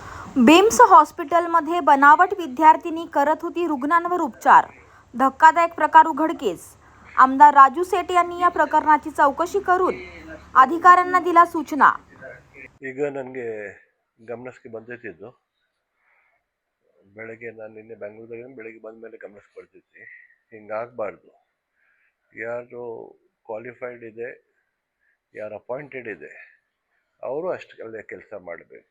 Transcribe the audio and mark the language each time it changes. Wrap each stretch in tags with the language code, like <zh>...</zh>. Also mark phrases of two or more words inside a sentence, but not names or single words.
<mr>बिम्स हॉस्पिटलमध्ये बनावट विद्यार्थिनी करत होती रुग्णांवर उपचार. धक्कादायक प्रकार उघडकीस. आमदार राजू सेठ यांनी या प्रकरणाची चौकशी करून अधिकाऱ्यांना दिल्या सूचना.</mr> <kn>ಈಗ ನನಗೆ ಗಮನಕ್ಕೆ ಬಂದೈತಿ ಇದು. ಬೆಳಗ್ಗೆ ನಾನು ನಿನ್ನೆ ಬೆಂಗಳೂರಿಗೆ ಬೆಳಗ್ಗೆ ಬಂದ ಮೇಲೆ ಗಮನಕ್ಕೆ ಬರ್ತೈತಿ. ಹಿಂಗಾಗಬಾರ್ದು. ಯಾರು ಕ್ವಾಲಿಫೈಡ್ ಇದೆ, ಯಾರು ಅಪಾಯಿಂಟೆಡ್ ಇದೆ, ಅವರು ಅಷ್ಟು ಒಳ್ಳೆಯ ಕೆಲಸ ಮಾಡಬೇಕು.</kn>